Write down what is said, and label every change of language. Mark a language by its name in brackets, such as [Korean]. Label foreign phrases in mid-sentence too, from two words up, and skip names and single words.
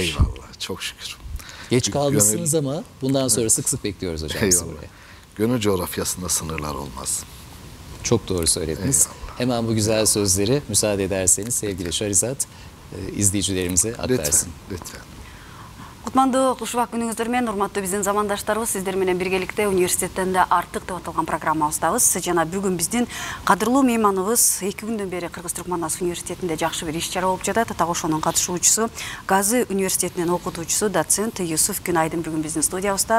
[Turkish] Eyvallah, çok şükür. Geç kalmışsınız ama bundan sonra sık sık bekliyoruz hocam sizi buraya. Gönül coğrafyasında sınırlar olmaz. Çok doğru söylediniz. Eyvallah. Hemen bu güzel sözleri müsaade ederseniz sevgili Şarizat izleyicilerimize aktarsın. Lütfen. [Kyrgyz] Кутмандуу кушубак күнүңүздөр менен урматтуу биздин замандаштарыбыз, сиздер менен биргеликте университеттен да артык деп аталган программабыздабыз. Жана бүгүн биздин кадырлуу мейманыбыз 2 күндөн бери Кыргыз-Түрк Манас университетинде жакшы бир иш-чара болуп жатат. Так ошонун катышуучусу, Газы университетинин окутуучусу, доцент Юсуф Күнайдын бүгүн биздин студиябызда.